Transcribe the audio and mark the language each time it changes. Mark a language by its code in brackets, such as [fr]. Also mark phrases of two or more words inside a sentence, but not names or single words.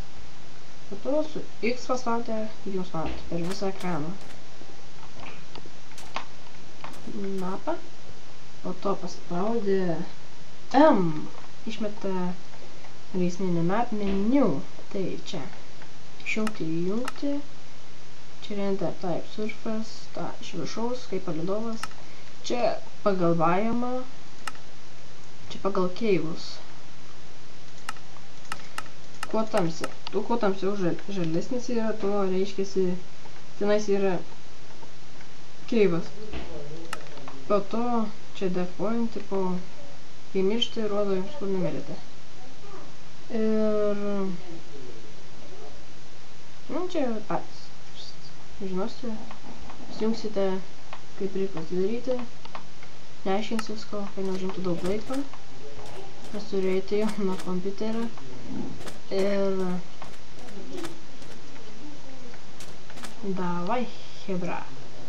[lt] Po to su X paspaudę, jums matote per visą ekraną mapą, po to paspaudė M, išmeta Race minimap meniu, tai čia išjungti ir įjungti. [en] Čia render type surface, [lt] iš viršaus, kaip palydovas. Čia pagal biomą, čia pagal keivus. Kuo tamsiau žalesnis yra, tuo reiškiasi tenais yra keivas. Po to čia [en] death point, [lt] tipo, kai miršti, rodo jums, kur numirėte. Ir čia patys žinosite, įsijungsite, kaip reikia pasidaryti, neaiškins visko, kad neužimtų daug laiko, nes turėjote jau nuo kompiuterio ir davai, hebra.